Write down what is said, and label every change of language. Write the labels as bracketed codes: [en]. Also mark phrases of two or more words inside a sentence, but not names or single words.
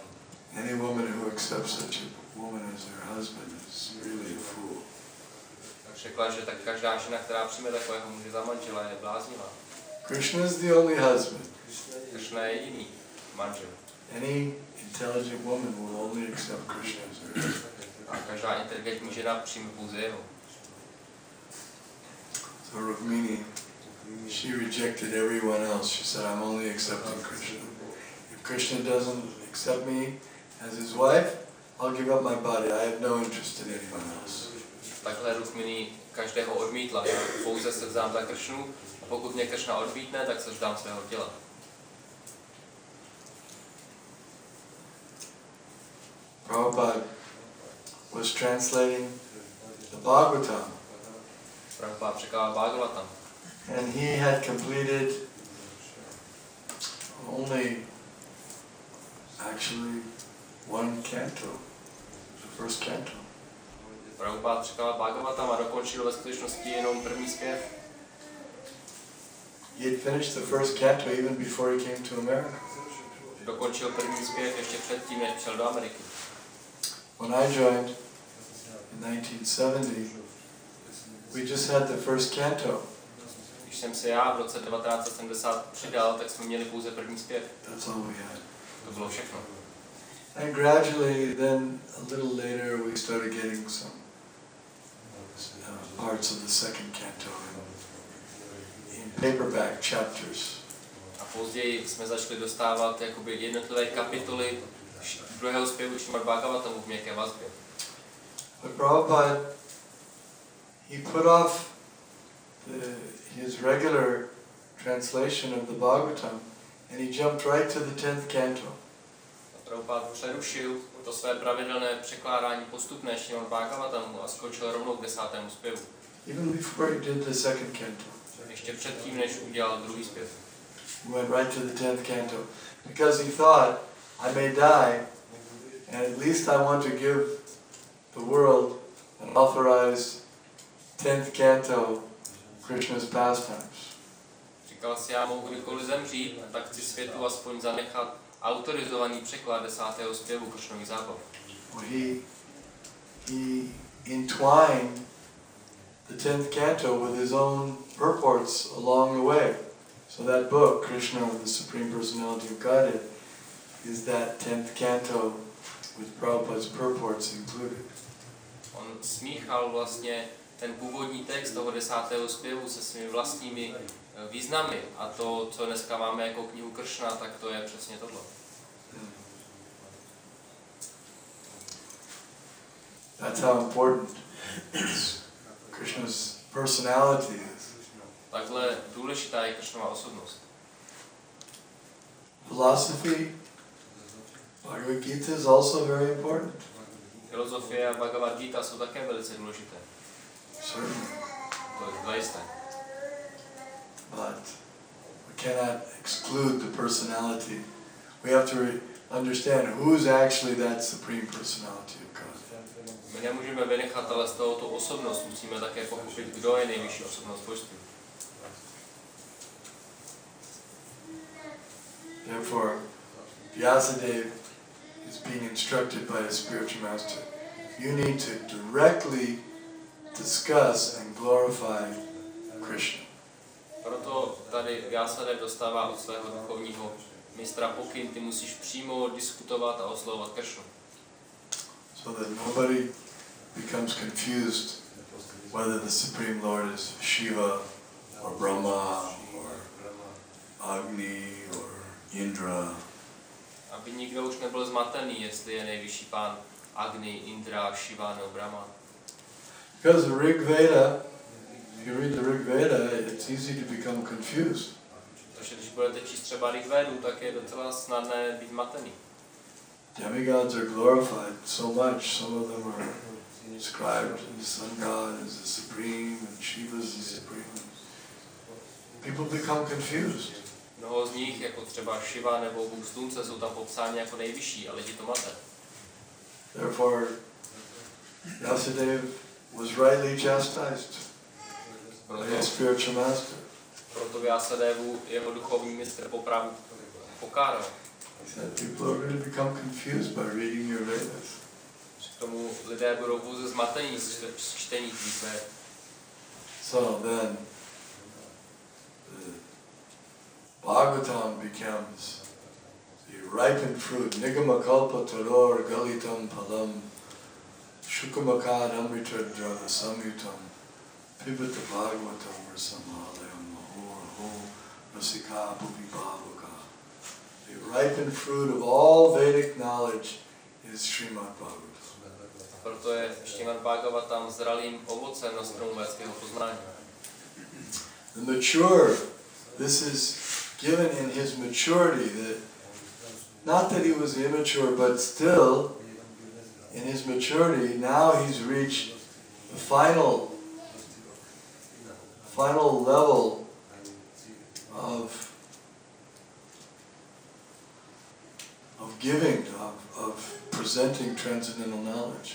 [en] Any woman who accepts such a woman as her husband is really a fool. [cs] Tak řekla, že tak každá žena, která přijme takového muže za manžela, je bláznivá. [en] Krishna is the only husband. [cs] Krishna je jediný manžel. [en] Any intelligent woman will only accept Krishna as her husband. [cs] A každá inteligentní žena přijme pouze jeho. [en] So Rukmini, she rejected everyone else. She said, I'm only accepting Krishna. If Krishna doesn't accept me as his wife, I'll give up my body. I have no interest in anyone else. [cs] Takhle Rukmini každého odmítla. Já pouze se vzdám za Kršnu a pokud mě Kršna odmítne, tak se vzdám svého těla. [en] Prabhupada was translating the Bhagavatam. [cs] Prabhupada překládal Bhagavatam. [en] And he had completed only actually one canto, the first canto. [cs] Prabhupada překládal Bhagavatam a dokončil ve skutečnosti jenom první zpěv. [en] He had finished the first canto even before he came to America. [cs] Dokončil první zpěv ještě předtím, než přijel do Ameriky. [en] When I joined in 1970, we just had the first canto. [cs] Když jsem se já v roce 1970 přidal, tak jsme měli pouze první zpěv. [en] That's all we had. [cs] To bylo všechno. [en] And gradually, then a little later, we started getting some parts of the second canto in paperback chapters. [cs] A později jsme začali dostávat jakoby jednotlivé kapitoly druhého zpěvu Šrimad Bhagavatamu v měkké vazbě. [en] But Prabhupada, he put off his regular translation of the Bhagavatam and he jumped right to the 10th canto. [cs] Prabhupada přerušil to své pravidelné překládání postupné Šrimad Bhagavatamu a skočil rovnou k 10. zpěvu. [en] Even before he did the second canto. [cs] Ještě předtím, než udělal druhý zpěv. [en] He went right to the 10th canto because he thought, I may die and at least I want to give the world an authorized 10th canto Krishna's pastimes. [cs] Říkal si, já mohu kdykoliv zemřít, tak chci světu aspoň zanechat autorizovaný překlad 10. zpěvu Kršnových zábav. [en] He entwined the 10th canto with his own purports along the way. So that book, Krishna with the Supreme Personality of Godhead, is that 10th canto with Prabhupada's purports included. [cs] On smíchal vlastně ten původní text toho 10. zpěvu se svými vlastními významy. A to, co dneska máme jako knihu Kršna, tak to je přesně tohle. [en] That's how important Krishna's personality is. [cs] Takhle důležitá je Kršnova osobnost. [en] Philosophy, Bhagavad Gita is also very important. [cs] Filozofie a Bhagavad Gita jsou také velice důležité. [en] Certainly. [cs] To je zajisté. [en] But we cannot exclude the personality. We have to understand who's actually that Supreme Personality of God. [cs] My nemůžeme vynechat ale z tohoto osobnost, musíme také pochopit, kdo je nejvyšší osobnost božství. [en] Therefore, Vyasa-dev is being instructed by his spiritual master. You need to directly discuss and glorify Krishna. [cs] Proto tady Vyasadev dostává od svého duchovního mistra pokyn, ty musíš přímo diskutovat a oslovovat Kršnu. [en] So that nobody becomes confused whether the Supreme Lord is Shiva or Brahma or Agni or Indra. [cs] Aby nikdo už nebyl zmatený, jestli je nejvyšší pán Agni, Indra, Shiva nebo Brahma. [en] Because the Rig Veda, if you read the Rig Veda, it's easy to become confused. [cs] Protože když budete číst třeba Rig Vedu, tak je docela snadné být zmatený. [en] Demigods are glorified so much. Some of them are described as the sun god as the supreme and Shiva is the supreme. People become confused. [cs] Mnoho z nich, jako třeba Shiva nebo Bůh slunce, jsou tam popsáni jako nejvyšší, ale lidi to mate. [en] Therefore, Vyasadeva was rightly chastised by his spiritual master. [cs] Proto Vyasadevu jeho duchovní mistr po právu pokáral. [en] He said, people are going to become confused by reading your Vedas. [cs] K tomu lidé budou pouze zmatení z čtení tvých Ved. [en] So then, the Bhagavatam becomes the ripened fruit, [sa] Nigama Kalpa Taror Galitam Palam Shukamakad Amritadra Samyutam Pibata Bhagavatam Rasamhalayam Maho Rasika Bhubi Bhavaka. [en] The ripened fruit of all Vedic knowledge is Srimad Bhagavatam. [cs] Proto je Srimad Bhagavatam zralým ovocem na stromu védského poznání. [en] The mature, this is given in his maturity, that not that he was immature, but still in his maturity, now he's reached the final level of giving, of presenting transcendental knowledge.